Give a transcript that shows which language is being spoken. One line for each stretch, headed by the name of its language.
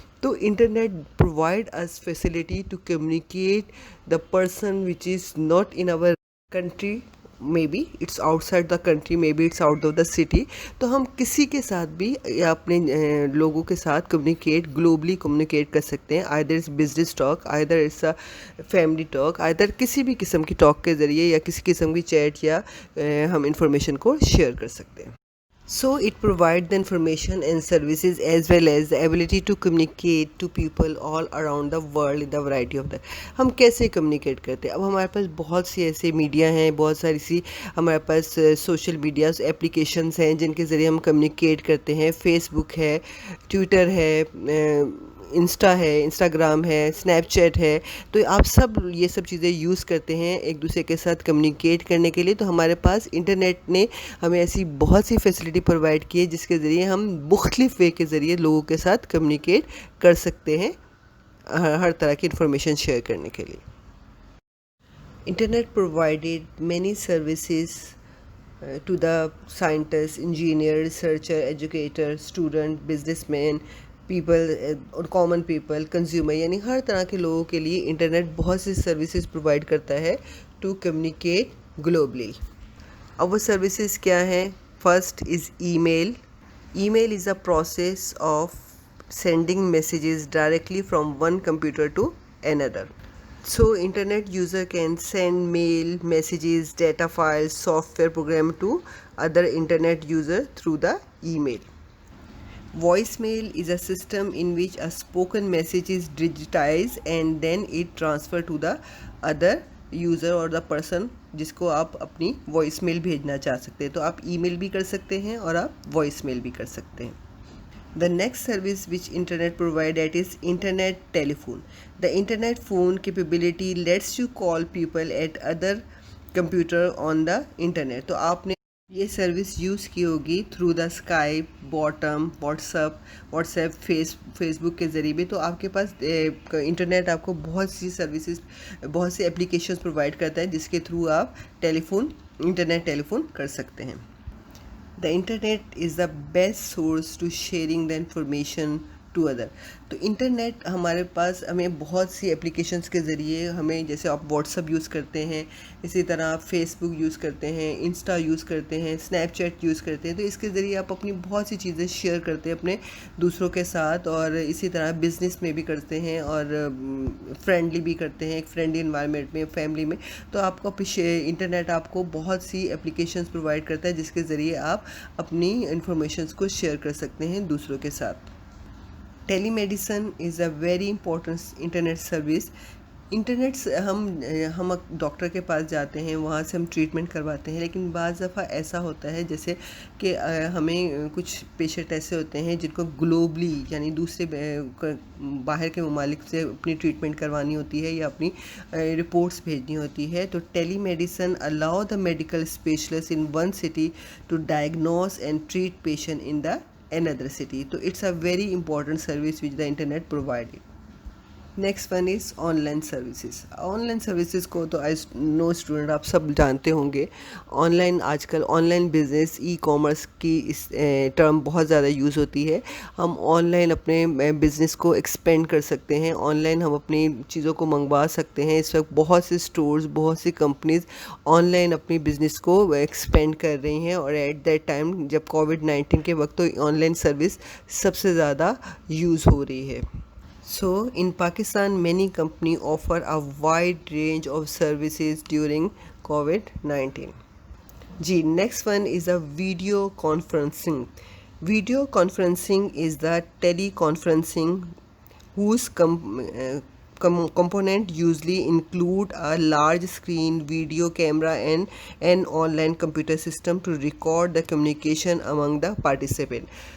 English: तो internet provide us facility to communicate the person which is not in our country, maybe it's outside the country, maybe it's out of the city.
Hindi: तो हम किसी के साथ भी या अपने लोगों के साथ कम्युनिकेट, ग्लोबली कम्युनिकेट कर सकते हैं.
English: either it's business talk, either it's a family talk,
Hindi: either किसी भी किस्म की टॉक के ज़रिए या किसी किस्म की चैट या हम इंफॉर्मेशन को शेयर कर सकते हैं.
English: So it provides the information and services as well as the ability to communicate to people all around the world in the variety of the.
Hindi: हम कैसे कम्युनिकेट करते हैं? अब हमारे पास बहुत सी ऐसे मीडिया हैं, बहुत सारी सी हमारे पास सोशल मीडियाज़ एप्लीकेशंस हैं जिनके ज़रिए हम कम्युनिकेट करते हैं. फेसबुक है, ट्विटर है, इंस्टा है, इंस्टाग्राम है, स्नैपचैट है. तो आप सब ये सब चीज़ें यूज़ करते हैं एक दूसरे के साथ कम्युनिकेट करने के लिए. तो हमारे पास इंटरनेट ने हमें ऐसी बहुत सी फैसिलिटी प्रोवाइड की है जिसके ज़रिए हम मुख्तलिफ वे के ज़रिए लोगों के साथ कम्युनिकेट कर सकते हैं हर तरह की इंफॉर्मेशन शेयर करने के लिए.
English: internet provided many services to the scientists, engineer, researcher, educator, student, businessman, people
Hindi: और कॉमन पीपल, कंज्यूमर, यानी हर तरह के लोगों के लिए इंटरनेट बहुत सी सर्विसेज प्रोवाइड करता है
English: To communicate globally.
Hindi: अब वो सर्विसेज क्या हैं?
English: First is email. Email is a process of sending messages directly from one computer to another. So internet user can send mail, messages, data files, software program to other internet user through the email. Voicemail is a system in which a spoken message is digitized and then it transferred to the other user
Hindi: और the person जिसको आप अपनी voice mail भेजना चाह सकते हैं. तो आप ईमेल भी कर सकते हैं और आप वॉइस मेल भी कर सकते हैं.
English: The next service which internet provide that is internet telephone. The internet phone capability lets you call people at other computer on the internet.
Hindi: तो आपने ये सर्विस यूज़ की होगी through the Skype, bottom, WhatsApp, Facebook के ज़रिए भी. तो आपके पास इंटरनेट आपको बहुत सी सर्विसेज, बहुत सी एप्लीकेशंस प्रोवाइड करता है जिसके थ्रू आप इंटरनेट टेलीफोन कर सकते हैं.
English: The internet is the best source to sharing the information to other.
Hindi: तो इंटरनेट हमारे पास हमें बहुत सी एप्लीकेशंस के ज़रिए हमें, जैसे आप व्हाट्सअप यूज़ करते हैं, इसी तरह आप फेसबुक यूज़ करते हैं, इंस्टा यूज़ करते हैं, स्नैपचैट यूज़ करते हैं. तो इसके ज़रिए आप अपनी बहुत सी चीज़ें शेयर करते हैं अपने दूसरों के साथ. और इसी तरह बिज़नेस में भी करते हैं और फ्रेंडली भी करते हैं, एक फ्रेंडली इन्वायरमेंट में, फैमिली में. तो आपको इंटरनेट आपको बहुत सी एप्लीकेशंस प्रोवाइड करता है जिसके ज़रिए आप अपनी इंफॉर्मेशंस को शेयर कर सकते हैं दूसरों के साथ.
English: Telemedicine is a very important internet service.
Hindi: Internet से हम डॉक्टर के पास जाते हैं, वहाँ से हम ट्रीटमेंट करवाते हैं. लेकिन बाज़ दफ़ा ऐसा होता है जैसे कि हमें कुछ पेशेंट ऐसे होते हैं जिनको ग्लोबली यानी दूसरे बाहर के ममालिक से अपनी ट्रीटमेंट करवानी होती है या अपनी रिपोर्ट्स भेजनी होती है.
English: तो telemedicine allow the medical specialist in one city to diagnose and treat patient in the another city. So it's a very important service which the internet provided. Next one is online services.
Hindi: Online services को तो
English: I know
Hindi: student आप सब जानते होंगे. आजकल online business, e commerce की इस term बहुत ज़्यादा यूज़ होती है. हम ऑनलाइन अपने बिज़नेस को एक्सपेंड कर सकते हैं, ऑनलाइन हम अपनी चीज़ों को मंगवा सकते हैं. इस वक्त बहुत से स्टोर्स, बहुत सी कंपनीज़ ऑनलाइन अपनी बिज़नेस को एक्सपेंड कर रही हैं. और
English: at that time
Hindi: जब कोविड-19 के वक्त तो ऑनलाइन सर्विस सबसे ज़्यादा यूज़ हो रही है.
English: So in Pakistan, many companies offer a wide range of services during COVID-19. जी, next one is a video conferencing. Video conferencing is the teleconferencing whose component usually include a large screen, video camera and an online computer system to record the communication among the participants.